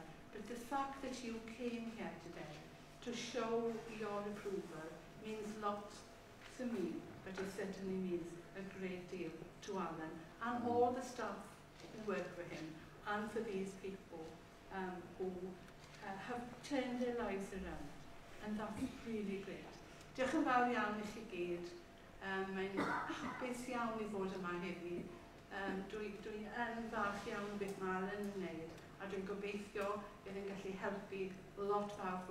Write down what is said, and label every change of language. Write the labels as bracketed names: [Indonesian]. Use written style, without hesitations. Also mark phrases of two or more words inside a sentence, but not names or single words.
[English] But the fact that you came here today to show your approval means lots to me, but it certainly means a great deal to Alan and all the staff who work for him and for these people who have turned their lives around. And that's really great. [Welsh] Diolch yn fawr iawn i chi gyd. Mae'n hapus iawn i fod yma heddi. Dwi yn falch iawn o beth mae Alan yn wneud, a dwi'n gobeithio bydd yn gallu helpu lot fawr